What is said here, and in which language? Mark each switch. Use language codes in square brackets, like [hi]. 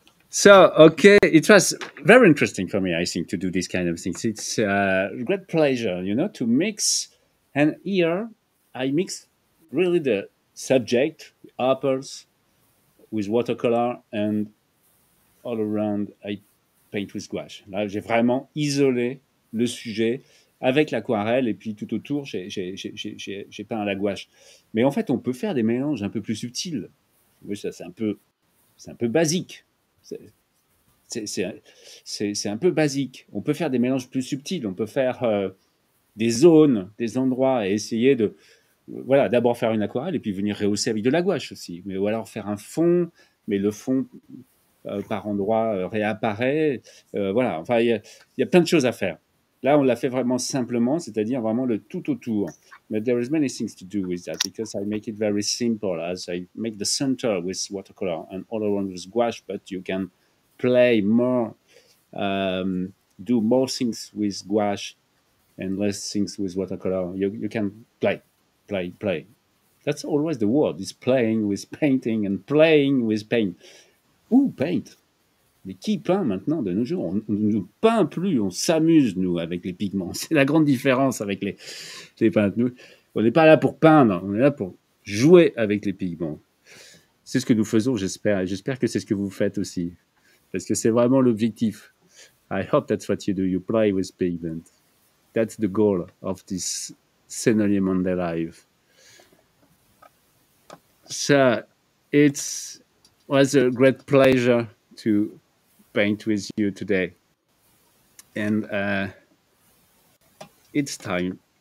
[en] So, okay, it was very interesting for me, I think, to do this kind of things. It's a great pleasure, to mix. And here, I mix really the subject, apples, with watercolor, and all around, I paint with gouache. [fr] Là, j'ai vraiment isolé le sujet avec l'aquarelle et puis tout autour, j'ai peint à la gouache. Mais en fait, on peut faire des mélanges un peu plus subtils. Oui, ça, c'est un peu basique. C'est un peu basique. On peut faire des mélanges plus subtils. On peut faire des zones, des endroits et essayer de... Voilà, d'abord faire une aquarelle et puis venir rehausser avec de la gouache aussi. Mais, ou alors faire un fond, mais le fond... par endroits réapparaît. Voilà, enfin, il y a plein de choses à faire. Là, on l'a fait vraiment simplement, c'est-à-dire vraiment le tout autour. [en] But there is many things to do with that because I make it very simple as I make the center with watercolor and all around with gouache, but you can play more, do more things with gouache and less things with watercolor. You can play. That's always the word, is playing with painting and playing with paint. [fr] Ouh, paint. Mais qui peint maintenant de nos jours? On ne peint plus, on s'amuse, nous, avec les pigments. C'est la grande différence avec les peintres. Nous, on n'est pas là pour peindre, on est là pour jouer avec les pigments. C'est ce que nous faisons, j'espère. Et j'espère que c'est ce que vous faites aussi. Parce que c'est vraiment l'objectif. [en] I hope that's what you do. You play with pigment. That's the goal of this Senolier Monday Live. So, it was a great pleasure to paint with you today. And it's time.